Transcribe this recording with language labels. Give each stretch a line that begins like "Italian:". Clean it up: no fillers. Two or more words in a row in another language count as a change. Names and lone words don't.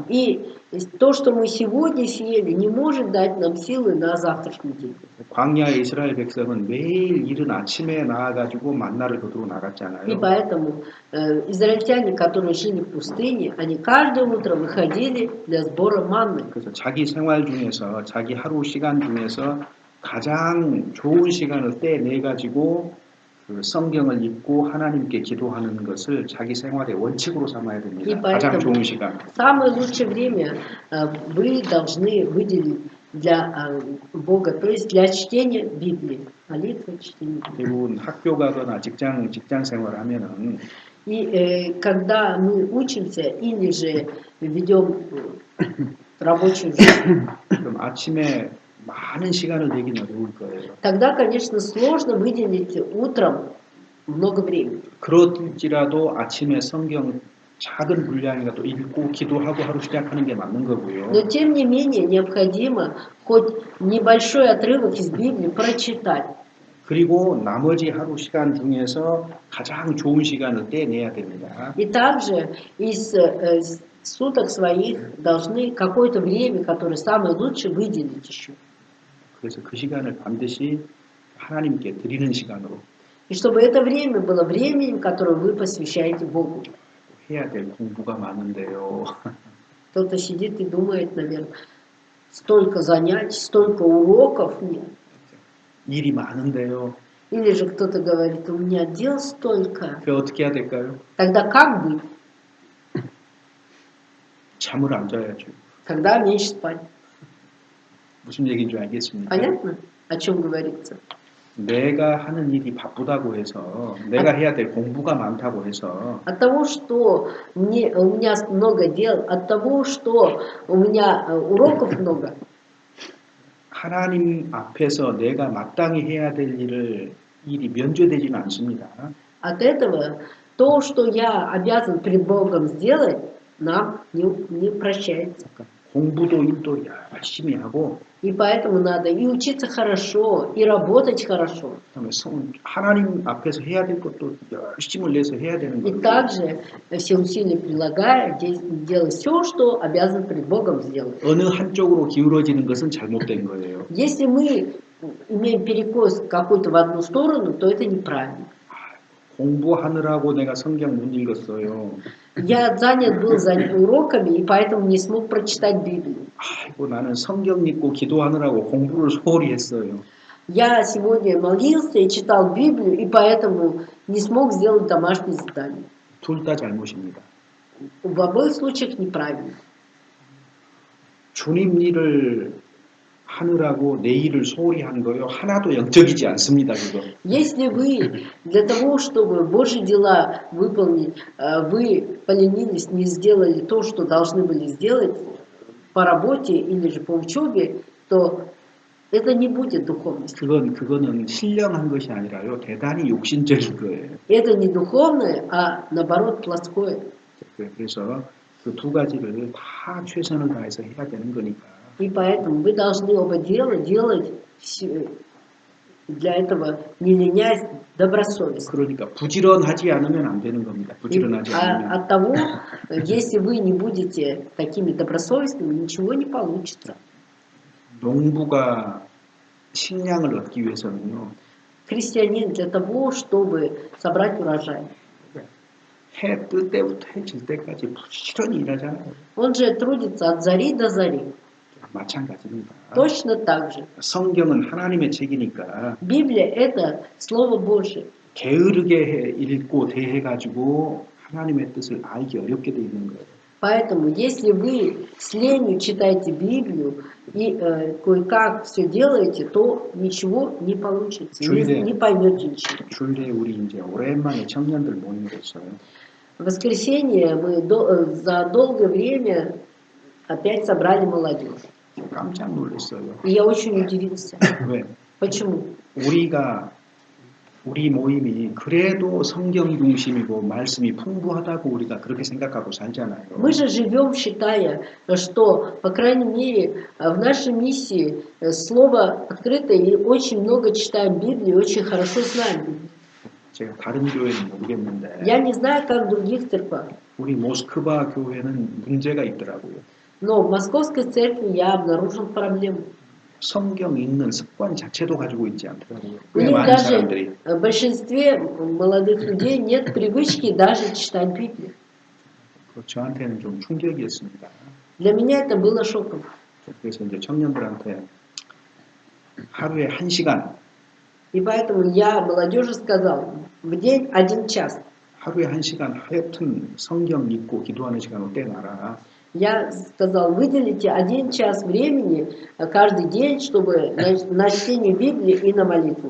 Russian: И то, что мы сегодня съели, не может дать нам силы на завтрашний день.
Korean: 광야의 이스라엘 백성은 매일 이른 아침에 나와가지고 만나를 거두러
Russian: И
Korean: 나갔잖아요.
Russian: поэтому израильтяне, которые жили в пустыне, они каждое утро выходили для сбора манны.
Korean: 그래서 자기 생활 중에서 자기 하루 시간 중에서 가장 좋은 시간을 떼내 가지고 그 성경을 읽고 하나님께 기도하는 것을 자기 생활의 원칙으로 삼아야
Russian: И
Korean: 됩니다. 가장 좋은
Russian: поэтому
Korean: 시간.
Russian: самое лучшее время вы должны выделить для Бога, то есть для чтения Библии, молитвы, чтения Библии.
Korean: 대부분 학교 가거나 직장 생활하면은
Russian: И когда мы учимся или же ведем рабочую жизнь,
Korean: 그럼 아침에 많은 시간을 내긴 어려울 거예요.
Russian: тогда, конечно, сложно выделить утром много времени.
Korean: 그럴지라도 아침에 성경 작은 분량이라도 읽고 기도하고 하루 시작하는 게 맞는 거고요.
Russian: Но тем не менее необходимо хоть небольшой отрывок из Библии прочитать.
Korean: 그리고 나머지 하루 시간 중에서 가장 좋은 시간을 떼내야 됩니다.
Russian: И также из суток своих должны какое-то время, которое самое лучшее, выделить еще.
Korean: 그래서 그 시간을 반드시 하나님께 드리는 시간으로
Russian: И чтобы это время было временем, которое вы посвящаете Богу.
Korean: 해야 될 공부가 많은데요.
Russian: Кто-то сидит и думает, наверное, столько занятий, столько уроков нет.
Korean: 일이 많은데요.
Russian: Или же кто-то говорит, у меня дел столько.
Korean: 그 어떻게 해야 될까요?
Russian: Тогда как быть?
Korean: 잠을 안 자야죠.
Russian: Тогда меньше спать.
Korean: 무슨 얘기인지 알겠습니까?
Russian: Понятно, о чем говорится?
Korean: 내가 하는 일이 바쁘다고 해서 내가 해야 될 공부가 많다고 해서
Russian: От того, что у меня много дел, от того, что у меня уроков много,
Korean: 하나님 앞에서 내가 마땅히 해야 될 일이 면제되지는 않습니다.
Russian: от этого то, что я обязан перед Богом сделать, нам не прощается.
Korean: 공부도 일도 열심히 하고
Russian: И поэтому надо и учиться хорошо, и работать хорошо.
Korean: 그다음에 하나님 앞에서 해야 될 것도 열심을 내서 해야 되는
Russian: И
Korean: 거예요.
Russian: также все усилия прилагая, делать все, что обязан перед Богом сделать.
Korean: 어느 한쪽으로 기울어지는 것은 잘못된 거예요.
Russian: Если мы имеем перекос какой-то в одну сторону, то это неправильно.
Korean: 공부하느라고 내가 성경 못 읽었어요.
Russian: Я занят был уроками, и поэтому не смог прочитать Библию.
Korean: 아이고 나는 성경 읽고 기도하느라고 공부를 소홀히 했어요.
Russian: Я сегодня молился и читал Библию, и поэтому не смог сделать домашнее задание.
Korean: 둘 다 잘못입니다.
Russian: В обоих случаях неправильно.
Korean: 주님 일을 하느라고 내 일을 소홀히 한 거요. 하나도 영적이지 않습니다. 그거.
Russian: Если вы для того, чтобы Божьи дела выполнить, вы поленились, не сделали то, что должны были сделать по работе или же по учебе, то это не будет духовностью.
Korean: 그거는 신령한 것이 아니라요. 대단히 욕심적인 거예요.
Russian: Это не духовное, а наоборот плоское.
Korean: 그래서 그 두 가지를 다 최선을 다해서 해야 되는 거니까.
Russian: И поэтому вы должны оба дела делать для этого, не ленясь, добросовестно.
Korean: 그러니까 부지런하지 않으면 안 되는 겁니다.
Russian: И,
Korean: 부지런하지 않으면.
Russian: от того, если вы не будете такими добросовестными, ничего не получится.
Korean: 농부가 식량을 얻기 위해서는요.
Russian: Крестьянин для того, чтобы собрать урожай,
Korean: 해 뜰 때부터 해 질 때까지 부지런히 일하잖아요.
Russian: он же трудится от зари до зари.
Korean: 마찬가지입니다.
Russian: Точно так же.
Korean: 성경은 하나님의 책이니까
Russian: Библия – это Слово Божие.
Korean: 게으르게 읽고 대해가지고 하나님의 뜻을 알기 어렵게 돼 있는 거예요.
Russian: Поэтому, если вы с ленью читаете Библию и кое-как все делаете, то ничего не получится, не поймете ничего.
Korean: 주일에 우리 이제 오랜만에 청년들 모임을 했어요.
Russian: В воскресенье мы за долгое время опять собрали молодежь.
Korean: 깜짝 놀랐어요.
Russian: И я очень удивился.
Korean: 왜?
Russian: Почему?
Korean: 우리 모임이 그래도 성경 중심이고 말씀이 풍부하다고 우리가 그렇게 생각하고 살잖아요.
Russian: Мы же живем, считая, что, по крайней мере, в нашей миссии слово открыто и очень много читаем Библию, очень хорошо знаем Библию.
Korean: 제가 다른 교회는 모르겠는데
Russian: Я не знаю, как в других церквах,
Korean: 우리 모스크바 교회는 문제가 있더라고요.
Russian: но в Московской церкви я обнаружил проблему.
Korean: 성경 읽는 습관 자체도 가지고 있지 않더라고요.
Russian: У
Korean: 꽤
Russian: них
Korean: 많은
Russian: даже
Korean: 사람들이
Russian: в большинстве молодых людей нет привычки даже читать Библию.
Korean: 저한테는 좀 충격이었습니다.
Russian: Для меня это было шоком.
Korean: 그래서 이제 청년들한테 하루에 1시간,
Russian: И поэтому я молодежи сказал, в день 1 час.
Korean: 하루에 1시간 하여튼 성경 읽고 기도하는 시간을 떼놔라.
Russian: Я сказал, выделите 1 час времени каждый день, чтобы на чтение Библии и на молитву.